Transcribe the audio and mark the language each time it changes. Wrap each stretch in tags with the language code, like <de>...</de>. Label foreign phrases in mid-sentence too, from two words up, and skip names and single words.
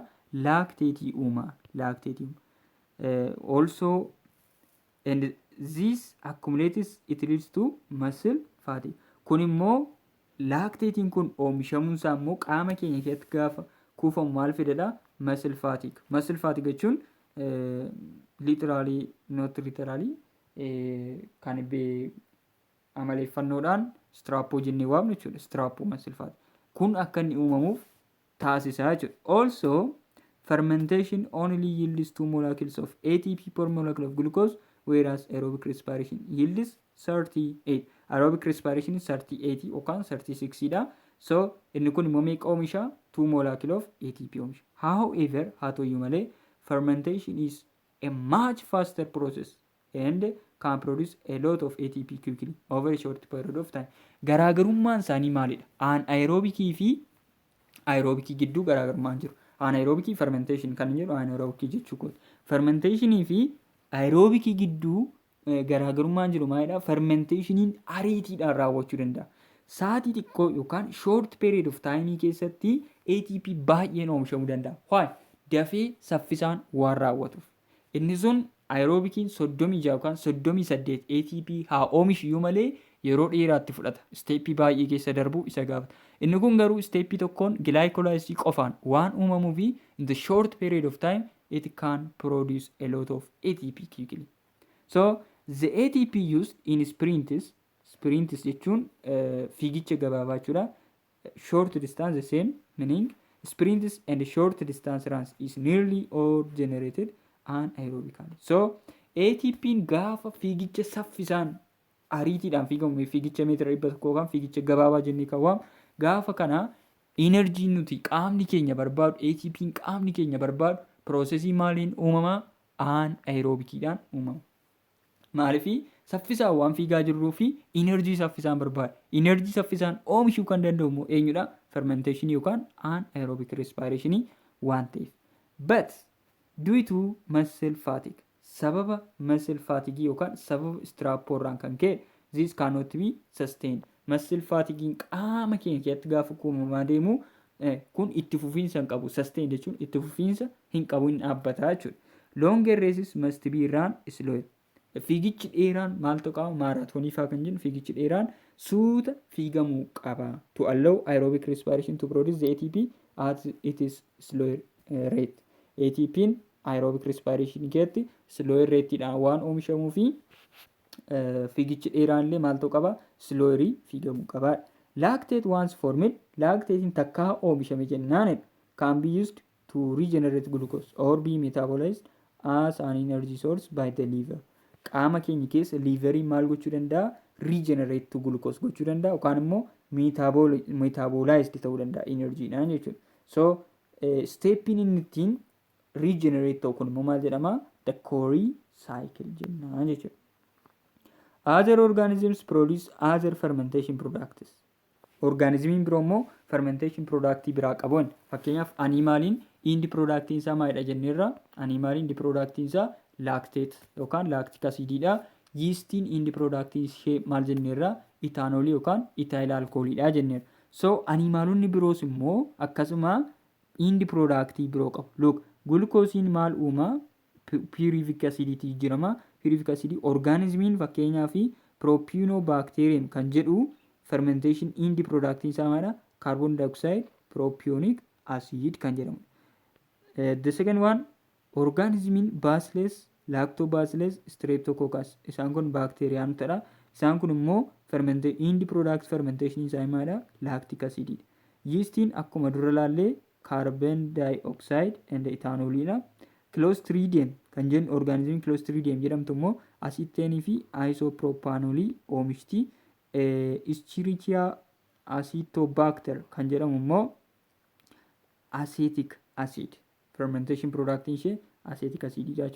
<om>Lactate uuma.</om> <en>Also, and this accumulates, it leads to muscle fatigue.</en> <om>Kun immoo lactatein kun oomishamuunsaa immoo qaama keenya keessatti gaafa kuufamu maal fidedha?</om> <en>Muscle fatigue. Muscle fatigue</en> <om>jechuun</om> <en>literally not literally</en> <om>kan amaleeffannoodhaan strappo jennee waamnu jechuudha. Strappo</om> <en>muscle fatigue.</en> <om>Kun akka inni uumamuuf taasisaa jechuudha.</om> <en>Also, fermentation only yields 2 molecules of ATP per molecule of glucose, whereas aerobic respiration yields 38. Aerobic respiration is 38 yookaan 36 dha.</en> <om>So inni kun immoo meeqa oomisha?</om> <en>2 molecule of ATP</en> <om>oomisha.</om> <en>However,</en> <om>haa ta'uyyuu malee</om> <en>fermentation is a much faster process and can produce a lot of ATP quickly over a short period of time.</en> <om>Garaagarummaan isaanii maalidha? Anaerobikii fi aerobikii gidduu garaagarummaan jiru.</om> <en>Anaerobic fermentation</en> <om>kan jedhu anaerobic jechuudha. Fermentationii fi aerobikii gidduu garaagarummaan jiru maalidha? Fermentationiin ariitiidhaan raawwachuu danda'a. Sa'aatii xiqqoo yookaan</om> <en>short period of time</en> <om>keessatti ATP baay'een oomishamuu danda'a. Why? Dafee saffisaan waan raawwatuuf. Inni sun aerobikiin 36 yookaan 38 ATP haa oomishiyyuu malee yeroo dheeraatti fudhata. Steeppii baay'ee keessa darbuu isa gaafata. Inni kun garuu steeppii tokkoon glycolysis qofaan waan uumamuu fi</om> <en>in the short period of time it can produce a lot of ATP quickly. So the ATP used in sprints</en> <om>jechuun fiigicha gabaabaa jechuudha.</om> <en>Short distance the same meaning sprints and short distance runs is nearly all generated anaerobically.</en> <om>So ATP'n gaafa fiigicha saffisaan ariitiidhaan fiigamu fiigicha meetira 100 yookaan fiigicha gabaabaa jennee kan waamu gaafa kana enerjiin nuti qaamni keenya barbaadu ATP'n qaamni keenya barbaadu piroosesii maaliin uumama? Anaerobikiidhaan uumama. Maaliifii saffisaan waan fiigaa jirruu fi enerjii saffisaan barbaada. Enerjii saffisaan oomishuu kan danda'u immoo eenyudha? Fermentation yookaan</om> <en>anaerobic respiration</en> <om>waan ta'eef.</om> <en>But due to muscle fatigue</en> <om>sababa muscle fatigue yookaan sababa strapporraan kan ka'e</om> <en>this cannot be sustained.</en> <om>Muscle fatigue'n qaama keenya keessatti gaafa uumamaa deemu kun itti fufiinsa hin qabu. Sustain jechuun itti fufiinsa hin qabu, hin dhaabbataa jechuudha.</om> <en>Longer races must be run slower.</en> <om>Fiigichi dheeraan maal ta'u qaba? Maaraatoonii fa'aa kan jennu fiigichi dheeraan suuta fiigamuu qaba.</om> <en>To allow aerobic respiration to produce the ATP at it is slower rate.</en> <om>ATP'n</om> <en>aerobic respiration</en> <om>keessatti</om> <en>slower rateidhaan</en> <om>waan oomishamuu fi fiigichi dheeraan illee maal ta'u qaba? Slowerii fiigamuu qaba.</om> <en>Lactate once formed,</en> <om>lactate'n takkaa oomishame jennaanidha.</om> <en>Can be used to regenerate glucose or be metabolized as an energy source by the liver.</en> <om>Qaama keenya keessa liverii maal gochuu danda'a?</om> <en>Regenerate to glucose</en> <om>gochuu danda'a yookaan immoo metabolized ta'uu danda'a enerjiidhaan jechuudha. So steppiin inni ittiin regenerate ta'u kun immoo maal jedhama? The Krebs Cycle jenna jechuudha.</om> <en>Other organisms produce other fermentation products.</en> <om>Organismiin biroo immoo fermentation productii biraa qabu. Fakkeenyaaf animaaliin indi productiin isaa maalidha jenneerra? Animaaliin indi productiin isaa lactate yookaan</om> <en>lactic acididha.</en> <om>Yeastiin indi productiin ishee maal jenneerra? Itaanoolii yookaan</om> <en>ethyl alcoholidha</en> <om>jenneerra. So animaalonni biroos immoo akkasuma indi productii biroo qabu. Look, glukoosiin maal uuma?</om> <en>Pyruvic aciditii</en> <om>jijjiirama.</om> <en>Pyruvic acidii</en> <om>organismiin fakkeenyaaf propionobacterium kan jedhu fermentation indi productiin isaa maalidha?</om> <en>Carbon dioxide propionic acid</en> <om>kan jedhamu.</om> <en>The second one</en> <om>organismiin bacillus, lactobacillus, streptococcus isaan kun baakteeriyaanotadha. Isaan kun immoo</om> <en>indi product</en> <om>fermentation isaa maalidha?</om> <en>Lactic acididha.</en> <om>Yeastiin akkuma dura laallee</om> <en>carbon dioxide and ethanoolidha.</en> <om>Clostridium kan jennu organismiin clostridium jedhamtu immoo asiteenii fi isopropanoolii oomishti. Escherichia acetobacter kan jedhamu immoo</om> <en>acetic acid fermentation</en> <om>productiin ishee</om> <en>acetic acid</en> <om>jechuudha.</om>